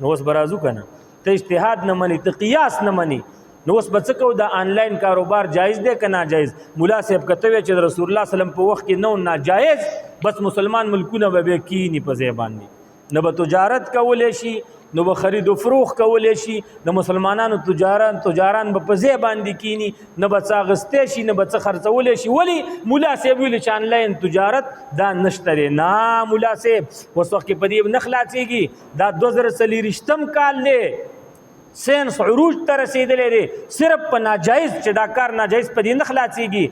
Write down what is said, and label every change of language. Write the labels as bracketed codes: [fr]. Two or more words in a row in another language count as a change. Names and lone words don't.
[ps] نو اوس به راځو که نه، ته اجتهاد نه منې، ته قیاس نه منې، نو اوس به څه کوو؟ دا آنلاین کاروبار جایز دی که ناجایز؟ ملا صاحب که ته وایې چې د رسول الله صلی الله علیه وسلم په وخت کې نه ناجایز، بس مسلمان ملکونه به بیا کینی په ځای باندې، نه به تجارت کولی شي، نو به خرید و فروخ کولی شي، د مسلمانانو تجاران به په ځای باندې کینی، نه به څه اخیستی شي، نه به څه خرڅولی شي. ولې؟ ملا صاحب ویلي چې آنلاین تجارت دا نشته دی. نه ملا صاحب اوس وخت کې په دې نه خلاصېږي، دا 2024 کال دی، ساینس عروج ته رسېدلی دی، صرف په ناجایز چې دا کار ناجایز په دې نه خلاصېږي.